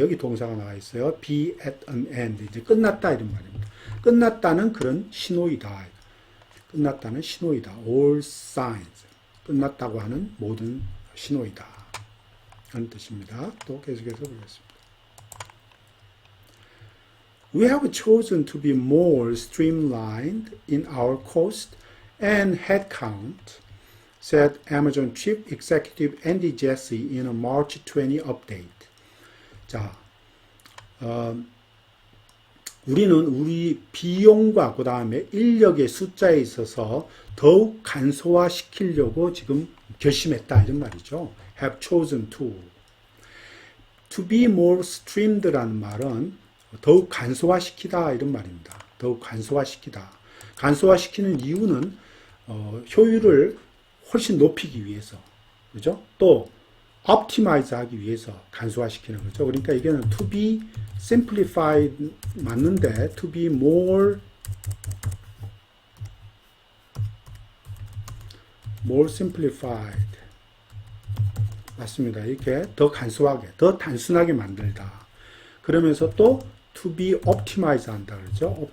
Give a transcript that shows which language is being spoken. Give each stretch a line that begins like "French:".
Korean: 여기 동사가 나와 있어요.
English: be at an end.
Korean: 이제 끝났다 이런 말입니다. 끝났다는 그런 신호이다. 끝났다는 신호이다.
English: All signs.
Korean: 끝났다고 하는 모든 신호이다. 그런 뜻입니다. 또 계속해서 보겠습니다.
English: We have chosen to be more streamlined in our cost and headcount, said Amazon Chief Executive Andy Jassy in a March 20 update.
Korean: 자, 우리는 우리 비용과 그 다음에 인력의 숫자에 있어서 더욱 간소화시키려고 지금 결심했다 이런 말이죠.
English: Have chosen to. To be more streamed
Korean: 라는 말은 더욱 간소화시키다 이런 말입니다. 더욱 간소화시키다. 간소화시키는 이유는 효율을 훨씬 높이기 위해서, 그죠? 또 optimize 하기 위해서 간소화시키는 거죠. 그러니까 이게는
English: to be simplified
Korean: 맞는데
English: to be more simplified
Korean: 맞습니다. 이렇게 더 간소하게, 더 단순하게 만들다. 그러면서 또
English: to be optimize
Korean: 한다 그러죠.